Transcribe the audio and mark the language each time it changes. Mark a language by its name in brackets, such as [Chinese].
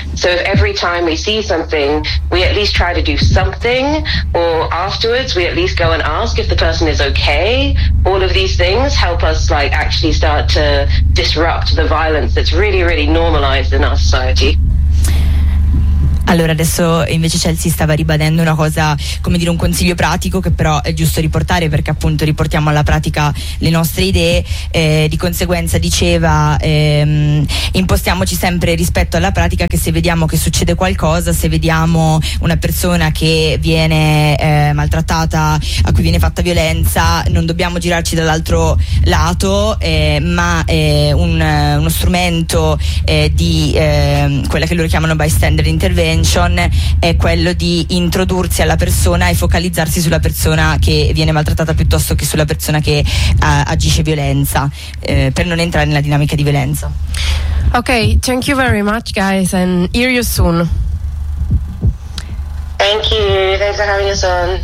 [English] So if every time we see something, we at least try to do something, or afterwards we at least go and ask if the person is okay, all of these things help us like actually start to disrupt the violence that's really, really normalized in our society. [Italian] Allora, adesso invece Chelsea stava ribadendo una cosa, come dire, un consiglio pratico che però è giusto riportare, perché appunto riportiamo alla pratica le nostre idee. Di conseguenza diceva, impostiamoci sempre rispetto alla pratica, che se vediamo che succede qualcosa, se vediamo una persona che viene maltrattata, a cui viene fatta violenza, non dobbiamo girarci dall'altro lato, ma uno strumento quella che loro chiamano bystander intervention è quello di introdursi alla persona e focalizzarsi sulla persona che viene maltrattata piuttosto che sulla persona che agisce violenza, per non entrare nella dinamica di violenza. [English] Ok, thank you very much guys and hear you soon. Thank you, thanks for having us on.